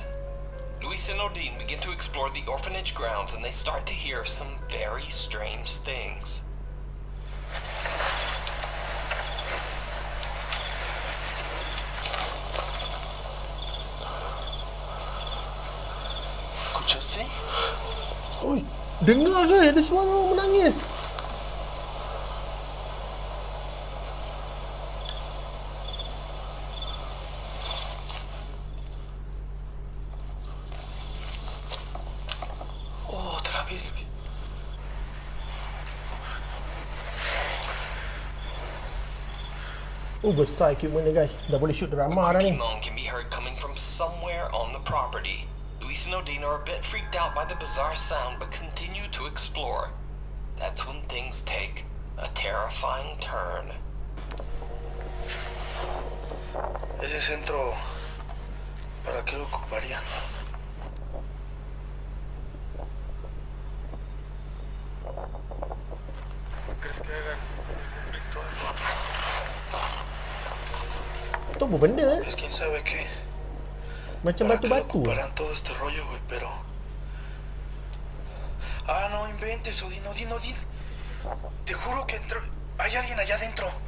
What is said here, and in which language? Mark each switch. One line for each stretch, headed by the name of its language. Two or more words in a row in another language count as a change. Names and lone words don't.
English: Luis and Odin begin to explore the orphanage grounds and they start to hear some very strange things.
Spanish: ¿Escuchaste?
Malay: Oi, dengar ke ada suara orang menangis?
Spanish: Otra vez.
Malay: Besar equipment ni guys. Dah boleh
English: shoot drama
Malay: dah
English: Creaky
Malay: ni.
English: moan can be heard coming from somewhere on the property. Luis and Odin are a bit freaked out by the bizarre sound but continue to explore. That's when things take a terrifying turn.
Spanish: Ese centro, ¿para qué lo ocuparían? ¿Crees que hagan un ritual?
Malay: Tu apa benda
Spanish: Pues quién sabe qué.
Malay: Macam
Spanish: ¿Para qué lo
Malay: batu-batu.
Spanish: ocuparán todo este rollo, güey? Pero... Ah, no inventes, Odín. Te juro que entró... Hay alguien allá adentro.